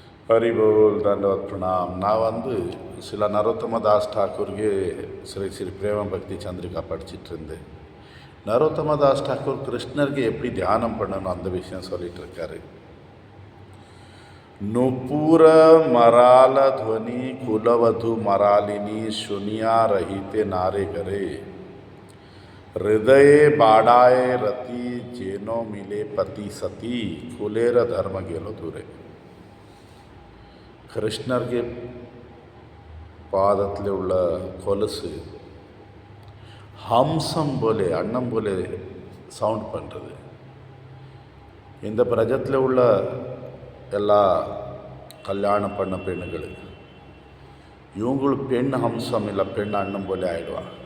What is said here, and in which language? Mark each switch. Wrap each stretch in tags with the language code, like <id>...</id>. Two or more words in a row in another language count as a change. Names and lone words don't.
<kn>ಹರಿಬೋಲ್ ದಂಡವತ್ ಪ್ರಣಾಮ್.</kn> <ta>நான் சில நரோத்தமதாஸ் டாக்கூருக்கு ஸ்ரீ ஸ்ரீ பிரேம பக்தி சந்திரிகா படிச்சுட்டு இருந்தேன். நரோத்தமதாஸ் டாக்கூர் கிருஷ்ணருக்கு எப்படி தியானம் பண்ணணும் அந்த விஷயம் சொல்லிட்டு இருக்காரு.</ta> <bn>নূপুর মরাল ধ্বনি কুলবধূ মরালিনী শুনিয়া রহিতে নারে করে হৃদয় বাড়ায়ে রতি যেন মিলে পতি সতী কুলের ধর্ম গেল দূরে.</bn> <ta>கிருஷ்ணருக்கு பாதத்தில் உள்ள கொலுசு ஹம்சம் போலே அன்னம் போலே சவுண்ட் பண்ணுறது. இந்த பிரஜத்தில் உள்ள எல்லா கல்யாணம் பண்ண பெண்ணுகள் இவங்களுக்கு பெண் ஹம்சம் இல்லை பெண் அண்ணன் போலே ஆயிடுவான்.</ta>